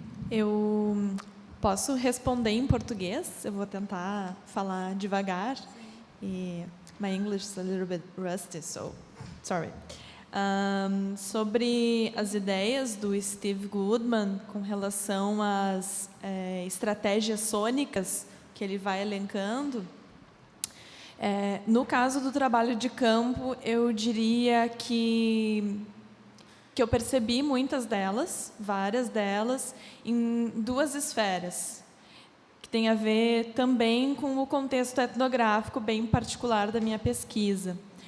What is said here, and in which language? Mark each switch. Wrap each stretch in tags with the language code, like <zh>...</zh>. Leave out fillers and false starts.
<pt>Eu posso responder em português, eu vou tentar falar devagar.</pt> <en>E my English is a little bit rusty, so sorry.</en> <pt>Sobre as ideias do Steve Goodman com relação às estratégias sônicas que ele vai elencando, no caso do trabalho de campo, eu diria que eu percebi muitas delas, várias delas, em duas esferas, que tem a ver também com o contexto etnográfico bem particular da minha pesquisa.</pt>